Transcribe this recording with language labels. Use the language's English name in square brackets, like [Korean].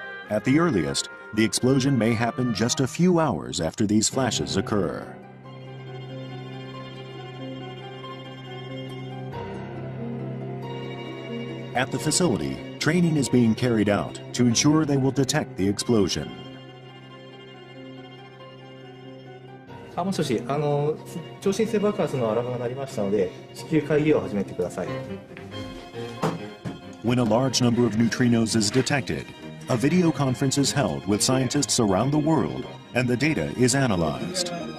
[English] At the earliest, the explosion may happen just a few hours after these flashes occur. At the facility, training is being carried out to ensure they will detect the explosion. [Japanese] もしもし、超新星爆発のアラームが鳴りましたので、至急会議を始めてください。 [English] When a large number of neutrinos is detected, a video conference is held with scientists around the world, and the data is analyzed.